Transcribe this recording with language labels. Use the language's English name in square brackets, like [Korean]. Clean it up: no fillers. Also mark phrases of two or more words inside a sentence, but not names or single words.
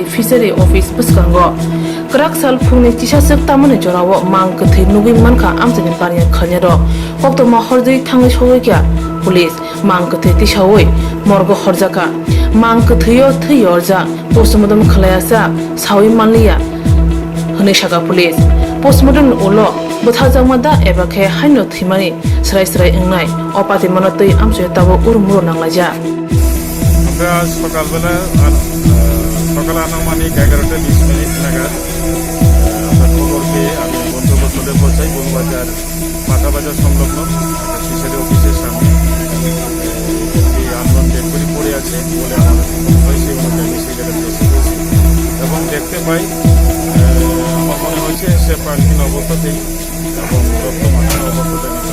[Kok Borok] Fishery Office Bwskango Krak sal phungni chisasek tamani jorao Mangkwthwi nugui Mankha amchani pariya khanyaro kokto Moharajganj thangai sogekya Police Mangkwthwi tisawoi morgo horjaka Mangkwthwio Thwi Yorjak postmortem khalayasa sawi manliya hone saka Police postmortem ulo buthajangmada ebakhe haino thimani srai engnai opati manatoi Amchaio tabo urmuro nanglaja [Bangla] আমরা সকালবেলা সকাল আনুমানিক 11:20 নাগাদ আমরা খবর পেয়ে আমি গন্তব্যস্থলে পৌঁছাই বনবাজার মাথা বাজার সংলগ্ন একটা ফিশারি অফিসের সামনে একটি আন্দোলন [English] dead body [Bangla] পড়ে আছে বলে আমার হয় সেই মধ্যে আমি সেই জায়গাতে এসে গেছি এবং দেখতে পাই আমার মনে হয়েছে সে প্রাণহীন অবস্থাতেই এবং রক্ত মাখানো অবস্থাতে